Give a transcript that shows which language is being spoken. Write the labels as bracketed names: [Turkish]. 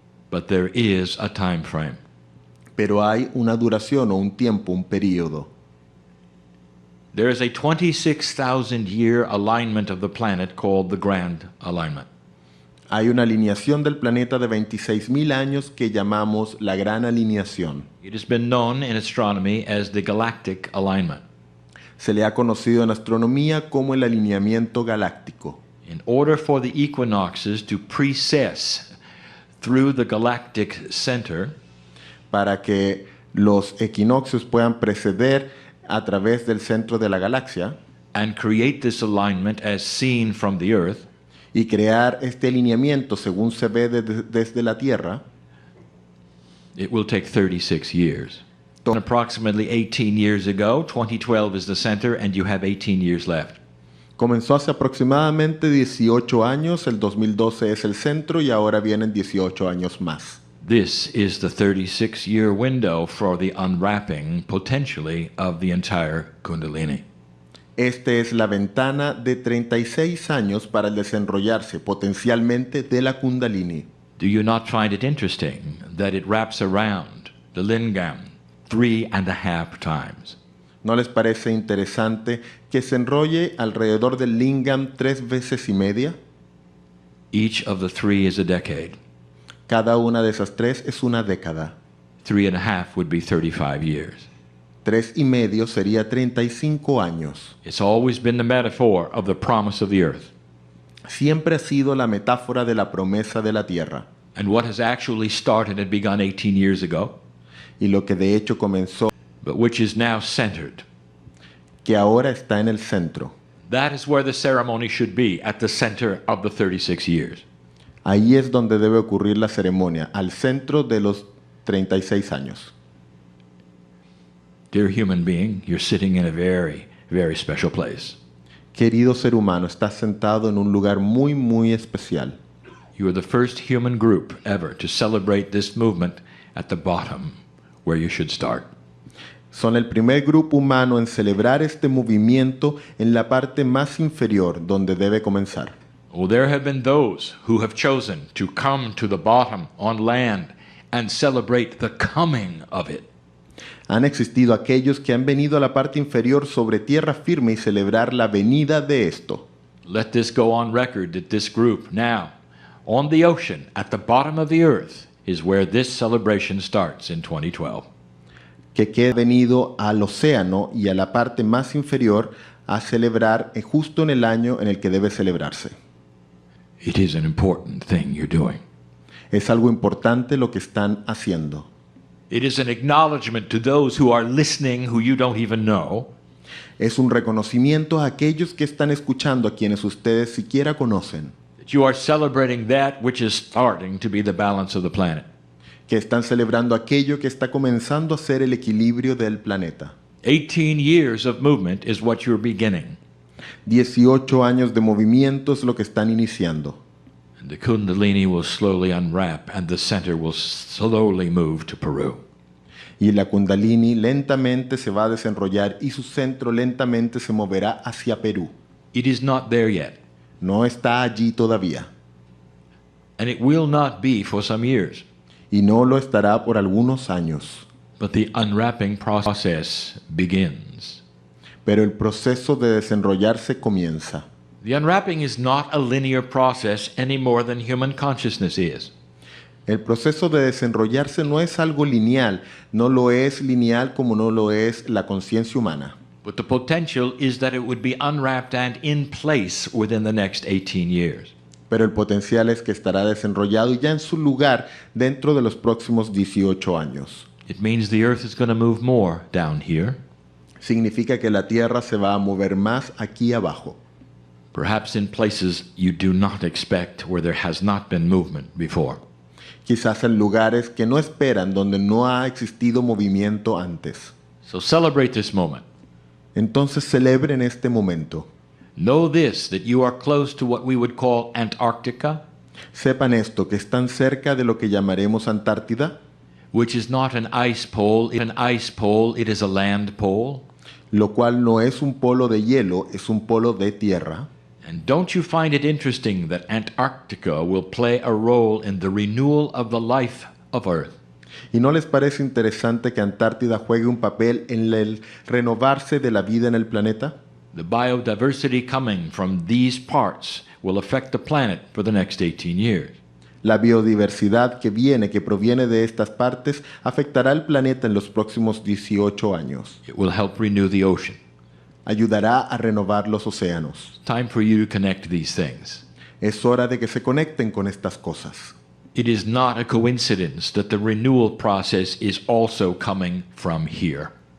[English] But there is a time frame. [Spanish] Pero hay una duración o un tiempo, un periodo. [English] There is a 26,000 year alignment of the planet called the Grand Alignment. [Spanish] Hay una alineación del planeta de 26.000 años que llamamos la Gran Alineación. [English] It has been known in astronomy as the Galactic Alignment. [Spanish] Se le ha conocido en astronomía como el alineamiento galáctico. [English] In order for the equinoxes to precess through the galactic center, [Spanish] Para que los equinoccios puedan preceder a través del centro de la galaxia [English] and create this alignment as seen from the Earth, [Spanish] y crear este alineamiento según se ve desde la Tierra, [English] it will take 36 years. Approximately 18 years ago, 2012 is the center, and you have 18 years left. [Spanish] comenzó hace aproximadamente 18 años, el 2012 es el centro y ahora vienen 18 años más. [English] This is the 36-year window for the unwrapping, potentially, of the entire Kundalini. [Spanish] Esta es la ventana de 36 años para el desenrollarse potencialmente de la Kundalini. [English] Do you not find it interesting that it wraps around the lingam 3.5 times? [Spanish] ¿No les parece interesante que se enrolle alrededor del lingam 3 veces y media? [English] Each of the 3 is a decade. [Spanish] Cada una de esas 3 es una década. [English] 3.5 would be 35 years. [Spanish] 3 y medio sería 35 años. [English] It's always been the metaphor of the promise of the earth. [Spanish] Siempre ha sido la metáfora de la promesa de la tierra. [English] And what has actually started and begun 18 years ago, [Spanish] Y lo que de hecho comenzó, [English] but which is now centered. [Spanish] que ahora está en el centro. [English] That is where the ceremony should be, at the center of the 36 years. [Spanish] Ahí es donde debe ocurrir la ceremonia, al centro de los 36 años. [English] Dear human being, you're sitting in a very, very special place. [Spanish] Querido ser humano, estás sentado en un lugar muy, muy especial. [English] You are the first human group ever to celebrate this movement at the bottom, where you should start. [Spanish] Son el primer grupo humano en celebrar este movimiento en la parte más inferior, donde debe comenzar. [English] Well, there have been those who have chosen to come to the bottom on land and celebrate the coming of it. [Spanish] Han existido aquellos que han venido a la parte inferior sobre tierra firme y celebrar la venida de esto. [English] Let this go on record that this group now, on the ocean, at the bottom of the earth, is where this celebration starts in 2012. [Spanish] que queda venido al océano y a la parte más inferior a celebrar justo en el año en el que debe celebrarse. [English] It is an important thing you're doing. [Spanish] Es algo importante lo que están haciendo. [English] It is an acknowledgement to those who are listening who you don't even know [Spanish] Es un reconocimiento a aquellos que están escuchando, a quienes ustedes siquiera conocen, [English] that you are celebrating that which is starting to be the balance of the planet. [Spanish] que están celebrando aquello que está comenzando a ser el equilibrio del planeta. [English] 18 years of movement is what you're beginning. [Spanish] 18 años de movimiento es lo que están iniciando. [English] And the Kundalini will slowly unwrap and the center will slowly move to Peru. [Spanish] Y la Kundalini lentamente se va a desenrollar y su centro lentamente se moverá hacia Perú. [English] It is not there yet, [Spanish] No está allí todavía [English] and it will not be for some years. [Spanish] y no lo estará por algunos años. [English] But the unwrapping process begins. [Spanish] Pero el proceso de desenrollarse comienza. [English] The unwrapping is not a linear process any more than human consciousness is. [Spanish] El proceso de desenrollarse no es algo lineal, no lo es lineal como no lo es la conciencia humana. [English] But the potential is that it would be unwrapped and in place within the next 18 years. [Spanish] Pero el potencial es que estará desenrollado y ya en su lugar dentro de los próximos 18 años. [English] It means the earth is going to move more down here, [Spanish] Significa que la Tierra se va a mover más aquí abajo, [English] perhaps in places you do not expect where there has not been movement before. [Spanish] quizás en lugares que no esperan, donde no ha existido movimiento antes. [English] So celebrate this moment. [Spanish] Entonces celebren este momento. [English] Know this, that you are close to what we would call Antarctica, [Spanish] Sepan esto, que están cerca de lo que llamaremos Antártida, [English] which is not an ice pole. It is a land pole. [Spanish] lo cual no es un polo de hielo, es un polo de tierra. [English] And don't you find it interesting that Antarctica will play a role in the renewal of the life of Earth? [Spanish] ¿Y no les parece interesante que Antártida juegue un papel en el renovarse de la vida en el planeta? [English] The biodiversity coming from these parts will affect the planet for the next 18 years. [Spanish] La biodiversidad que proviene de estas partes, afectará al planeta en los próximos 18 años. [English] It will help renew the ocean. [Spanish] Ayudará a renovar los océanos. [English] It's time for you to connect these things. [Spanish] Es hora de que se conecten con estas cosas. [English] It is not a coincidence that the renewal process is also coming from here.